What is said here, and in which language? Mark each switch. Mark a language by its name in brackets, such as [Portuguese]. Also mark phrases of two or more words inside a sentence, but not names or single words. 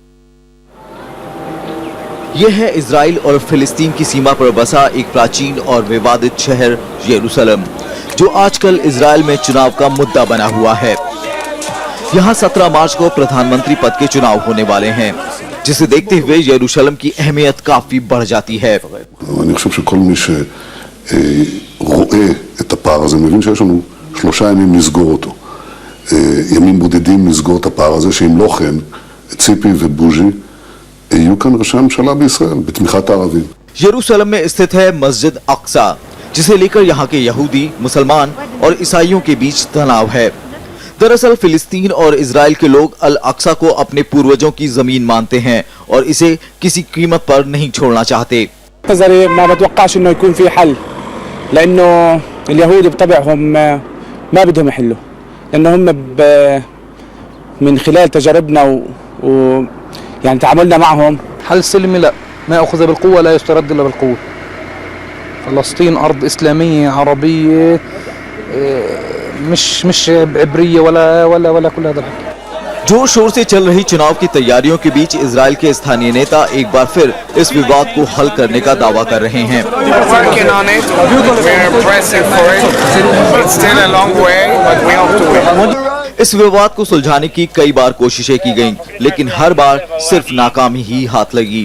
[Hindi] यह है इजराइल और फिलिस्तीन की सीमा पर बसा एक प्राचीन और विवादित शहर यरूशलेम, जो आजकल इजराइल में चुनाव का मुद्दा बना हुआ है। यहाँ 17 मार्च को प्रधानमंत्री पद के चुनाव होने वाले हैं, जिसे देखते हुए यरूशलेम की अहमियत काफी बढ़ जाती है। [Hebrew] אני חושב שכל מי שרואה את הפער הזה מבין שיש לנו 3 ימים לסגור אותו. ימים בודדים לסגור את הפער הזה, שאם לא כן, ציפי ובוז'י יהיו כאן ראשי הממשלה בישראל, בתמיכת הערבים. [Hindi] यरूशलेम में स्थित है मस्जिद अक्सा, जिसे लेकर यहाँ के यहूदी, मुसलमान और ईसाइयों के बीच तनाव है। दरअसल फिलिस्तीन और इजराइल के लोग अल अक्सा को अपने पूर्वजों की जमीन मानते हैं और इसे किसी कीमत पर नहीं छोड़ना चाहते। [Arabic] نظري ما بتوقعش انه يكون في حل، لانه اليهود بطبعهم ما بدهم يحلوا، لانه هم من خلال تجاربنا يعني تعاملنا معهم. حل سلمي لا، ما يأخذ بالقوة لا يسترد الا بالقوة. فلسطين ارض اسلامية عربية، مش عبرية ولا كل هذا الحكي। [Hindi] जोर शोर से चल रही चुनाव की तैयारियों के बीच इजराइल के स्थानीय नेता एक बार फिर इस विवाद को हल करने का दावा कर रहे हैं। इस विवाद को सुलझाने की कई बार कोशिशें की गईं, लेकिन हर बार सिर्फ नाकामी ही हाथ लगी।